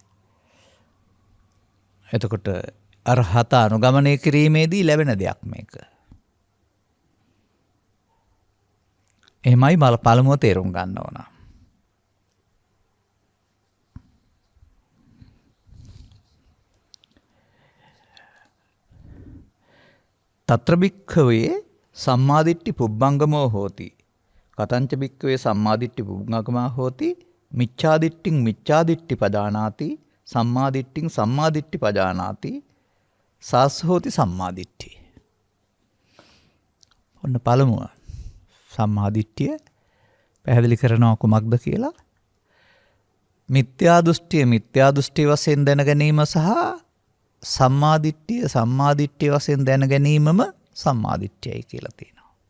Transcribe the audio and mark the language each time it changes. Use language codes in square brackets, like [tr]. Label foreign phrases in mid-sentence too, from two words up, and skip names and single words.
[si] එතකොට අරහත අනුගමනය කිරීමේදී ලැබෙන දෙයක් මේක. එහෙමයි පළමුව තේරුම් ගන්න ඕන. [pi] තත්‍ර භික්ඛවේ සම්මාදිට්ඨි පුබ්බංගමෝ හෝති. කතංච භික්ඛවේ සම්මාදිට්ඨි පුබ්බංගමා හෝති. මිච්ඡාදිට්ඨින් මිච්ඡාදිට්ඨි පජානාති. සම්මාදිට්ඨින් සම්මාදිට්ඨි පජානාති. සාස් හෝති සම්මාදිට්ඨි. [si] ඔන්න පළමුව සම්මාදිට්ඨිය පැහැදිලි කරනවා කුමක්ද කියලා. මිත්‍යා දෘෂ්ටිය වශයෙන් දැන ගැනීම සහ සම්මාදිට්ඨිය වශයෙන් දැන ගැනීමම සම්මාදිට්ඨියයි කියලා තියෙනවා.